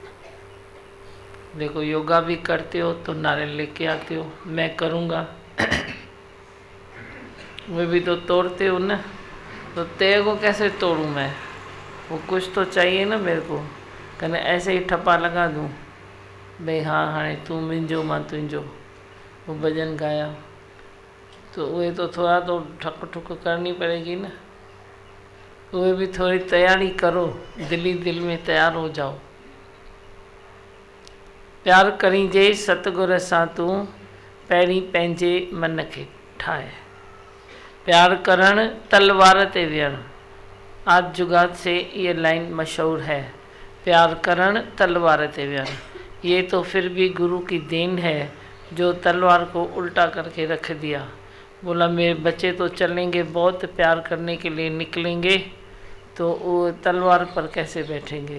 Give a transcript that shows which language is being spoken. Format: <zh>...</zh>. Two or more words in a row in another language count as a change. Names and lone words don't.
<hi>देखो योगा भी करते हो तो नारियल लेके आते हो, मैं करूँगा वे भी तो तोड़ते हो ना, तो तेरे को कैसे तोड़ूं मैं। वो कुछ तो चाहिए ना मेरे को, कने ऐसे ही ठप्पा लगा दूं भाई हाँ हाँ</hi> <sd>तू मुंहिंजो मां तुंहिंजो।</sd> <hi>वो भजन गाया तो वे तो थोड़ा तो ठक ठुक करनी पड़ेगी ना, वे भी थोड़ी तैयारी करो, दिली दिल में तैयार हो जाओ।</hi> <sd>प्यार करीजे सतगुर सां तूं पहिरीं पंहिंजे मन खे ठाहे। प्यार करण तलवार ते वियण,</sd> <hi>आज जुगात से ये लाइन मशहूर है।</hi> <sd>प्यार करण तलवार ते वियण,</sd> <hi>ये तो फिर भी गुरु की देन है जो तलवार को उल्टा करके रख दिया। बोला मेरे बच्चे तो चलेंगे, बहुत प्यार करने के लिए निकलेंगे तो वो तलवार पर कैसे बैठेंगे।</hi>